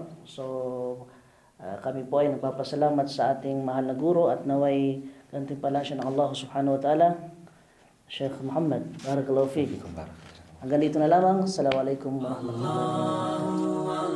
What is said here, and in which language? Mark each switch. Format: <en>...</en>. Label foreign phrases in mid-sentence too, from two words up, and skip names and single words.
<tl>So kami po ay nagpapasalamat sa ating mahal na guro at naway gantimpalan siya ng Allah</tl> <ar>سبحانه وتعالى,</ar> <tl>Sheikh Muhammad.</tl> <ar>بارك الله فيك.</ar> <tl>Hanggang dito na lamang.</tl> <ar>السلام عليكم ورحمة الله وبركاته.</ar>